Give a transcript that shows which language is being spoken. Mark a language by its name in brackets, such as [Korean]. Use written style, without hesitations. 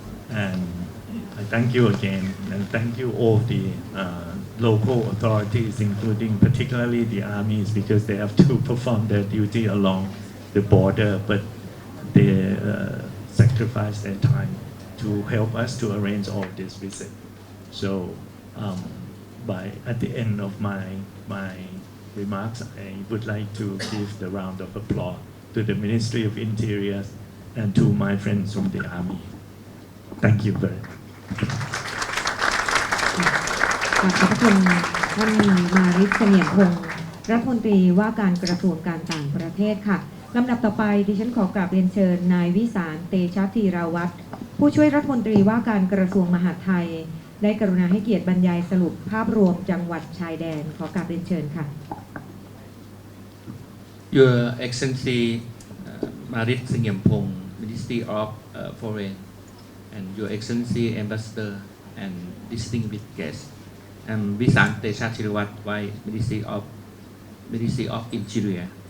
[English] And I thank you again, and thank you all the local authorities, including particularly the armies, because they have to perform their duty along the border, but they sacrifice their time to help us to arrange all this visit. So at the end of my remarks, I would like to give the round of applause to the Ministry of Interior and to my friends from the Army. Thank you very much. [Thai] ขอบคุณท่านมาริศ เสงี่ยมพงศ์รัฐมนตรีว่าการกระทรวงการต่างประเทศค่ะลำดับต่อไปดิฉันขอกราบเรียนเชิญนายวิสาร เตชะธีรวัฒน์ผู้ช่วยรัฐมนตรีว่าการกระทรวงมหาดไทยได้กรุณาให้เกียรติบรรยายสรุปภาพรวมจังหวัดชายแดนขอกราบเรียนเชิญค่ะ [English] Your Excellency Marit Sengyempong, Ministry of Foreign, and Your Excellency Ambassador and distinguished guests, and Visan Techatirawat, Vice Ministry of Interior.